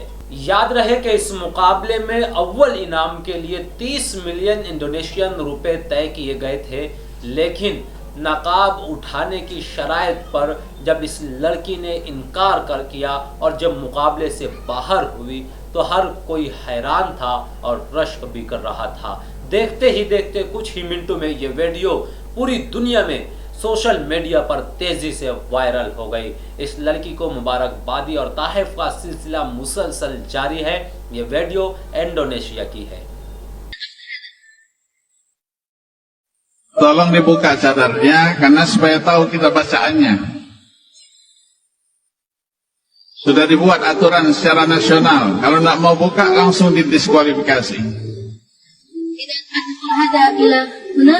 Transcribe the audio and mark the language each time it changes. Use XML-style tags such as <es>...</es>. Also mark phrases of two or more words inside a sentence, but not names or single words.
<ur>یاد رہے کہ اس مقابلے میں اول انعام کے لیے 30</ur> <en>million Indonesian</en> <ur>روپے طے کیے گئے تھے، لیکن نقاب اٹھانے کی شرائط پر جب اس لڑکی نے انکار کر کیا اور جب مقابلے سے باہر ہوئی تو ہر کوئی حیران تھا اور رشک بھی کر رہا تھا. دیکھتے ہی دیکھتے کچھ ہی منٹوں میں یہ ویڈیو پوری دنیا میں</ur> <en>social media</en> <ur>پر تیزی سے وائرل ہو گئی. اس لڑکی کو مبارکبادی اور تعریف کا سلسلہ مسلسل جاری ہے. یہ ویڈیو انڈونیشیا کی ہے.</ur> <id>Tolong dibuka cadarnya karena supaya tahu kita bacaannya. Sudah dibuat aturan secara nasional. Kalau tidak mau buka langsung didiskualifikasi. Tidak ada bila benar?</id>